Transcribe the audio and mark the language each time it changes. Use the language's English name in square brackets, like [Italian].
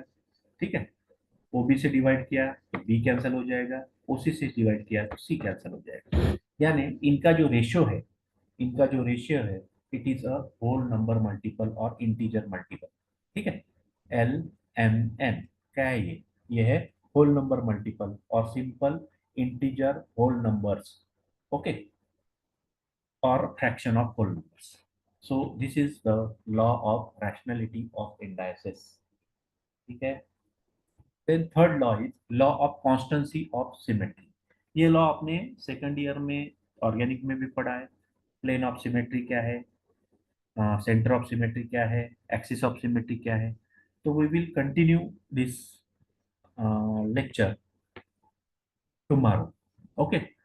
[Hindi] ठीक है, O B से डिवाइड किया तो बी कैंसिल हो जाएगा, ओ सी से डिवाइड किया तो सी कैंसिल हो जाएगा। यानी इनका जो रेशियो है, इनका जो रेशियो है, [English] it is a whole number multiple [Hindi] और इंटीजर मल्टीपल। ठीक है, एल एम एन क्या है, ये है होल नंबर मल्टीपल और simple integer whole numbers. [English] Okay, or fraction of whole numbers। So this is the law of rationality of indices। ठीक है, then third law is law of constancy of symmetry। [Hindi] ये law आपने second year में organic में भी पढ़ा है। Plane of symmetry क्या है, सेंटर ऑफ सिमेट्री क्या है, एक्सिस ऑफ सिमेट्री क्या है. [English] तो we will continue this lecture tomorrow. [Hindi] Okay.